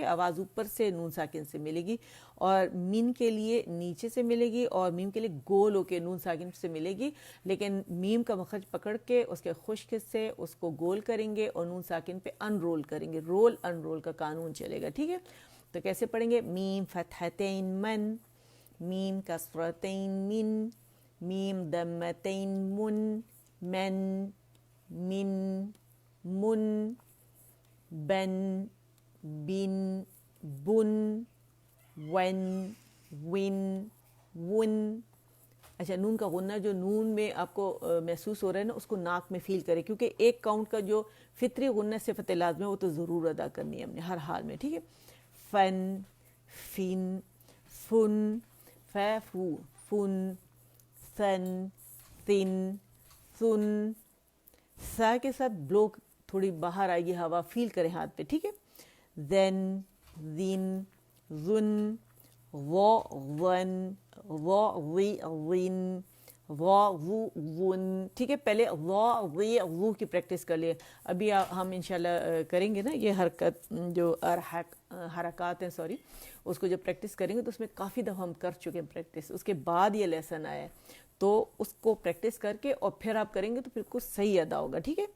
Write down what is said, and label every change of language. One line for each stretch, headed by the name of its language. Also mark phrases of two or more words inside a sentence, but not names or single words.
Urdu: آواز اوپر سے نون ساکن سے ملے گی، اور مین کے لیے نیچے سے ملے گی، اور میم کے لیے گول ہو کے نون ساکن سے ملے گی. لیکن میم کا مخرج پکڑ کے اس کے خشک سے اس کو گول کریں گے اور نون ساکن پہ
English: in roll
Urdu: کریں گے.
English: roll in roll
Urdu: کا قانون چلے گا. ٹھیک ہے. تو کیسے پڑھیں گے؟ میم فتحتین من، میم کسرتین من، میم ضمتین من، من، من، من،
Arabic: بن، بن، بن، ون، ون، ون.
Urdu: اچھا، نون کا غنہ جو نون میں آپ کو محسوس ہو رہا ہے نا، اس کو ناک میں فیل کرے، کیونکہ ایک کاؤنٹ کا جو فطری غنہ صفت لازم ہے وہ تو ضرور ادا کرنی ہے ہم نے ہر حال میں. ٹھیک ہے.
Arabic: فن، فن، فن، فو، فن، ثن، ثن، ثن.
Urdu: سا کے ساتھ بلو تھوڑی باہر آئے گی ہوا، فیل کریں ہاتھ پہ. ٹھیک ہے.
Arabic: زن، زن، زن، ظ، ظن، ظ، ظی، ظن، وا وو ون,
Urdu: ٹھیک ہے. پہلے
Arabic: وا وے وو
Urdu: کی پریکٹس کر لیے۔ ابھی ہم ان شاء اللہ کریں گے نا یہ حرکت جو حرکت ہیں، سوری، اس کو جب پریکٹس کریں گے تو اس میں کافی دفعہ ہم کر چکے ہیں پریکٹس، اس کے بعد یہ لیسن آیا ہے، تو اس کو پریکٹس کر کے اور پھر آپ کریں گے تو پھر کچھ صحیح ادا ہوگا، ٹھیک ہے.